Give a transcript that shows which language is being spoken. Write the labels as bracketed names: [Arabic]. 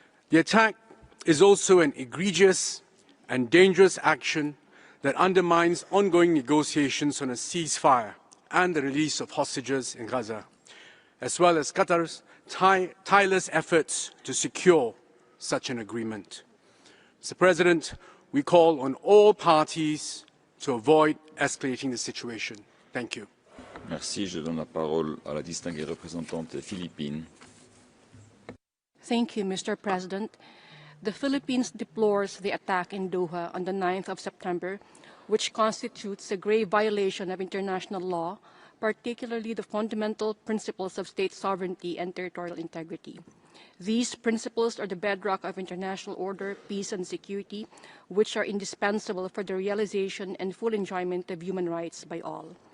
[English] The attack is also an egregious and dangerous action that undermines ongoing negotiations on a ceasefire and the release of hostages in Gaza, as well as Qatar's tireless efforts to secure such an agreement. Mr. President, we call on all parties to avoid escalating the situation. Thank you. [French] Merci. Je donne la parole à la distinguée représentante des Philippines. [English] Thank you, Mr. President. The Philippines deplores the attack in Doha on the 9th of September, which constitutes a grave violation of international law, particularly the fundamental principles of state sovereignty and territorial integrity. These principles are the bedrock of international order, peace, and security, which are indispensable for the realization and full enjoyment of human rights by all.